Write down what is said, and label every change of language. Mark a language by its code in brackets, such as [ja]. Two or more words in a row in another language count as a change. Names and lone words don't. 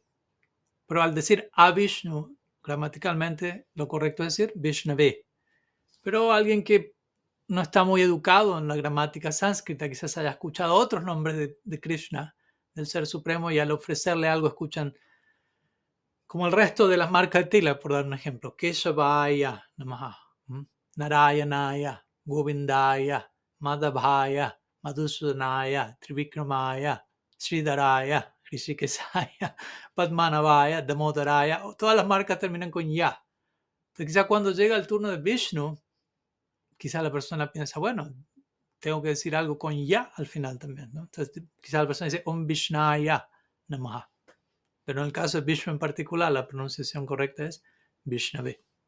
[es] Pero al decir a Vishnu, gramaticalmente lo correcto es decir Vishnave. Pero alguien que no está muy educado en la gramática sánscrita, quizás haya escuchado otros nombres de Krishna, del Ser Supremo, y al ofrecerle algo escuchan como el resto de las marcas de tila, por dar un ejemplo: [sa] Keshavaya Namaha, Narayanaya, Govindaya, Madhavaya, Madhusudanaya, Trivikramaya, Sridharaya, Rishikesaya, Padmanabhaya, Damodaraya. [es] Todas las marcas terminan con ya. Entonces, quizá cuando llega el turno de Vishnu, quizá la persona piensa, bueno, tengo que decir algo con ya al final también, ¿no? Entonces, quizá la persona dice [sa] Om Vishnaya Namaha. [es] Pero en el caso de Vishnu en particular, la pronunciación correcta es Vishnave.